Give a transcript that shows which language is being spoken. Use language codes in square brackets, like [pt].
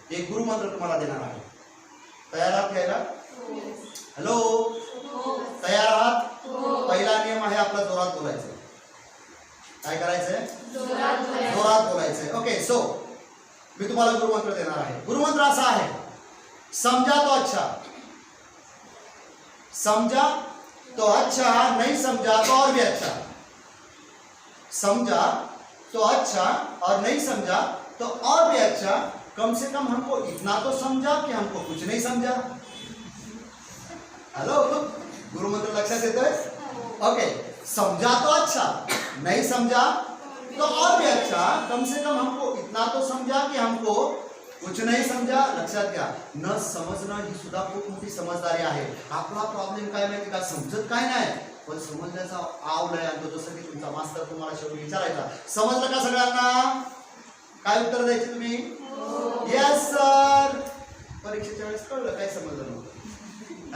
[mr] एक गुरुमंत्र तुम्हाला देणार आहे. तयार आहात घ्यायला? हॅलो, तयार आहात? पहिला नियम आहे आपला जोरात बोलायचं. काय करायचंय? जोरात बोलायचंय. ओके, सो मी तुम्हाला गुरुमंत्र देणार आहे. गुरुमंत्र असा आहे, [hi] समझा तो अच्छा, समझा तो अच्छा, नहीं समझा तो और भी अच्छा. समझा तो अच्छा और नहीं समझा तो और भी अच्छा. कम से कम हमको इतना तो समझा कि हमको कुछ नहीं समझा. [mr] हेलो, गुरुमंत्र लक्षात येतोय? [hi] ओके, समझा तो अच्छा, नहीं समझा तो और भी अच्छा, कम से कम हमको इतना तो समझा कि हमको कुछ नहीं समझा. [mr] लक्षात घ्या, न समजणं ही सुद्धा खूप मोठी समजदारी आहे. आपला प्रॉब्लेम काय माहिती का, समजत काय नाही पण समजण्याचा आव नाही. आणि तो जसं की तुमचा मास्तर तुम्हाला शेवटी विचारायचा, समजलं का सगळ्यांना? काय उत्तर द्यायचे तुम्ही? Yes sir. परीक्षेच्या वेळेस कळलं काय समजलं नव्हतं.